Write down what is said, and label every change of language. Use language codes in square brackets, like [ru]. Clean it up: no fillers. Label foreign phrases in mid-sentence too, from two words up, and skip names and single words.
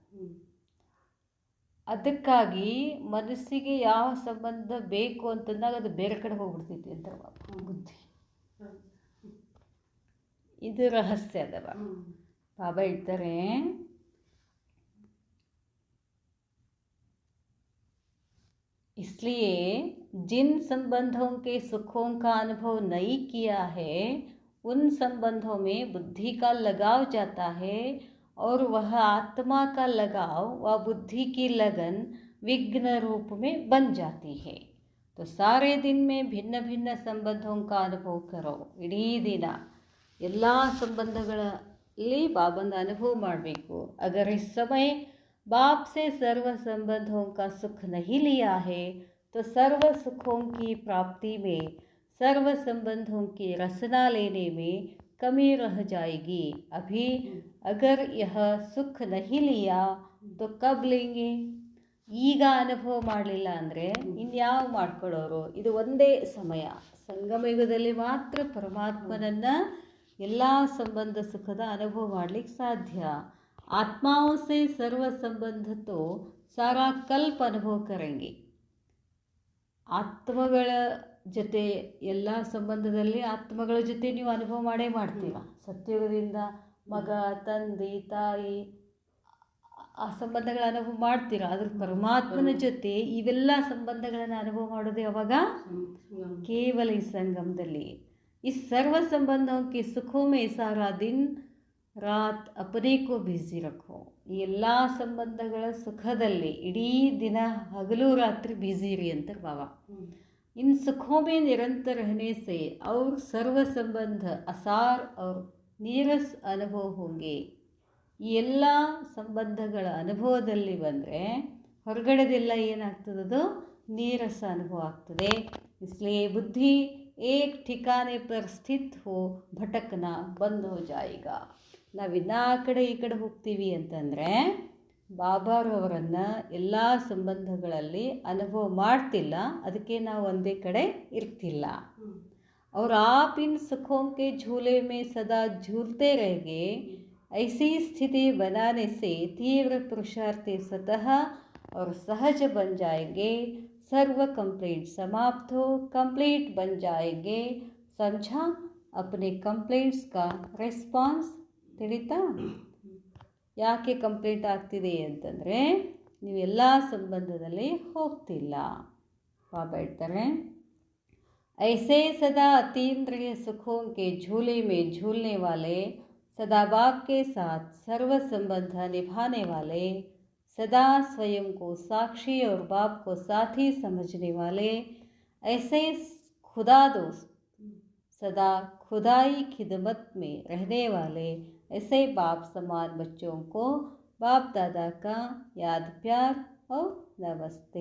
[kn] ಅದಕ್ಕಾಗಿ ಮನಸ್ಸಿಗೆ ಯಾವ ಸಂಬಂಧ ಬೇಕು ಅಂತಂದಾಗ ಅದು ಬೇರೆ ಕಡೆ ಹೋಗ್ಬಿಡ್ತೈತಿ ಅಂತಾರೆ ಬಾಬಾ. ಬುದ್ಧಿ ಇದು ರಹಸ್ಯ ಅದವ. ಬಾಬಾ ಹೇಳ್ತಾರೆ, [hi] इसलिए जिन संबंधों के सुखों का अनुभव नहीं किया है उन संबंधों में बुद्धि का लगाव जाता है और वह आत्मा का लगाव व बुद्धि की लगन विघ्न रूप में बन जाती है. तो सारे दिन में भिन्न भिन्न संबंधों का अनुभव करो. [kn] ಇಡೀ ದಿನ ಎಲ್ಲ ಸಂಬಂಧಗಳಲ್ಲಿ ಬಾಬಂದ ಅನುಭವ ಮಾಡಬೇಕು. [hi] अगर इस समय बाप से सर्व संबंधों का सुख नहीं लिया है तो सर्व सुखों की प्राप्ति में सर्व संबंधों की रसना लेने में कमी रह जाएगी. अभी अगर यह सुख नहीं लिया तो कब लेंगे? [kn] ಈಗ ಅನುಭವ ಮಾಡಲಿಲ್ಲ ಅಂದರೆ ಇನ್ಯಾವ ಮಾಡ್ಕೊಳ್ಳೋರು? ಇದು ಒಂದೇ ಸಮಯ, ಸಂಗಮಯುಗದಲ್ಲಿ ಮಾತ್ರ ಪರಮಾತ್ಮನನ್ನು ಎಲ್ಲ ಸಂಬಂಧ ಸುಖದ ಅನುಭವ ಮಾಡಲಿಕ್ಕೆ ಸಾಧ್ಯ. [hi] आत्माओं से सर्व संबंध तो सारा कल्प अनुभव करेंगे. [kn] ಆತ್ಮಗಳ ಜೊತೆ ಎಲ್ಲ ಸಂಬಂಧದಲ್ಲಿ ಆತ್ಮಗಳ ಜೊತೆ ನೀವು ಅನುಭವ ಮಾಡೇ ಮಾಡ್ತೀರ. ಸತ್ಯಯುಗದಿಂದ ಮಗ, ತಂದೆ, ತಾಯಿ ಆ ಸಂಬಂಧಗಳ ಅನುಭವ ಮಾಡ್ತೀರ. ಅದ್ರ ಪರಮಾತ್ಮನ ಜೊತೆ ಇವೆಲ್ಲ ಸಂಬಂಧಗಳನ್ನು ಅನುಭವ ಮಾಡೋದು ಯಾವಾಗ? ಕೇವಲ ಈ ಸಂಗಮದಲ್ಲಿ. [hi] ई सर्व संबंधके सुखों में सारा दिन रात अपनेको बिज़ी रखो. [kn] ಈ ಎಲ್ಲ ಸಂಬಂಧಗಳ ಸುಖದಲ್ಲಿ ಇಡೀ ದಿನ ಹಗಲು ರಾತ್ರಿ ಬ್ಯುಸಿ ಇರಿ ಅಂತಾರೆ ಬಾಬಾ. [hi] इन सुखों में निरंतर रहने से और सर्व संबंध असार और नीरस अनुभव होंगे. [kn] ಈ ಎಲ್ಲ ಸಂಬಂಧಗಳ ಅನುಭವದಲ್ಲಿ ಬಂದರೆ ಹೊರಗಡೆದೆಲ್ಲ ಏನಾಗ್ತದದು? ನೀರಸ ಅನುಭವ ಆಗ್ತದೆ. [hi] इसलिए बुद्धि एक ठिकाने पर स्थित हो भटकना बंद हो जाएगा. [kn] ನಾವಿನ್ನ ಆ ಕಡೆ ಈ ಕಡೆ ಹೋಗ್ತೀವಿ ಅಂತಂದರೆ ಬಾಬಾರವರನ್ನು ಎಲ್ಲ ಸಂಬಂಧಗಳಲ್ಲಿ ಅನುಭವ ಮಾಡ್ತಿಲ್ಲ, ಅದಕ್ಕೆ ನಾವು ಒಂದೇ ಕಡೆ ಇರ್ತಿಲ್ಲ. [hi] और आप इन सुखों के झूले में सदा झूलते रहेंगे. ऐसी स्थिति बनाने से तीव्र पुरुषार्थ स्वतः और सहज बन जाएंगे. सर्व कंप्लेंट समाप्त हो कंप्लीट बन जाएंगे. समझा? अपने कंप्लेंट्स का रेस्पॉन्स ತಿಳಿತಾ? [kn] ಯಾಕೆ ಕಂಪ್ಲೇಂಟ್ ಆಗ್ತಿದೆ ಅಂತಂದರೆ ನೀವೆಲ್ಲ ಸಂಬಂಧದಲ್ಲಿ ಹೋಗ್ತಿಲ್ಲ. ಬಾಬಾ ಹೇಳ್ತಾರೆ, [hi] ऐसे सदा अतीन्द्रिय सुखों के झूले में झूलने वाले, सदा बाप के साथ सर्व संबंध निभाने वाले, सदा स्वयं को साक्षी और बाप को साथी समझने वाले, ऐसे खुदा दोस्त, सदा खुदाई खिदमत में रहने वाले, ऐसे बाप समान बच्चों को बाप दादा का याद प्यार और नमस्ते.